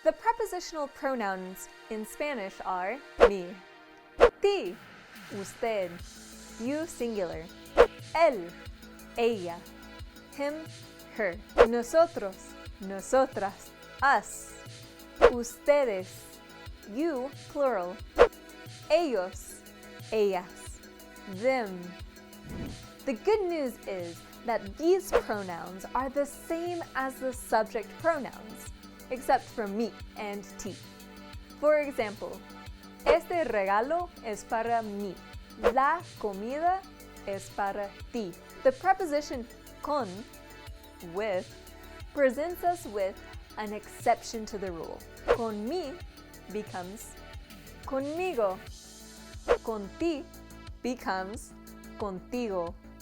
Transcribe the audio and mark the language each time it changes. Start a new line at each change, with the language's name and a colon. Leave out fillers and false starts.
English: The prepositional pronouns in Spanish are mi, ti, usted, you singular, él, ella, him, her, nosotros, nosotras, us, ustedes, you plural, ellos, ellas, them. The good news is that these pronouns are the same as the subject pronouns, except for mi and ti. For example,
Spanish: este regalo es para mí. La comida es para ti.
English: The preposition con, with, presents us with an exception to the rule. Con mi becomes conmigo. Con ti becomes contigo.